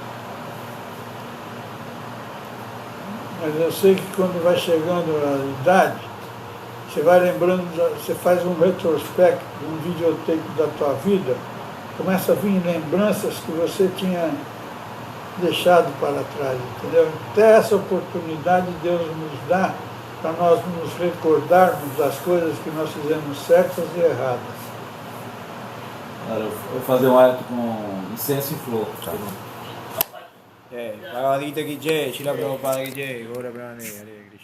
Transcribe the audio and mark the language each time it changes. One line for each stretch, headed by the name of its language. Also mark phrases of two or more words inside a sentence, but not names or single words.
Portuguese: Mas eu sei que quando vai chegando a idade, você vai lembrando, você faz um retrospecto, um videotape da tua vida, começa a vir lembranças que você tinha deixado para trás, entendeu? Até essa oportunidade Deus nos dá para nós nos recordarmos das coisas que nós fizemos certas e erradas. Eu vou fazer um hábito com incenso e flor.
Hindi: Bhagavad Gita की जय, Srila Prabhupada की जय, Gaura Brahmane, Hare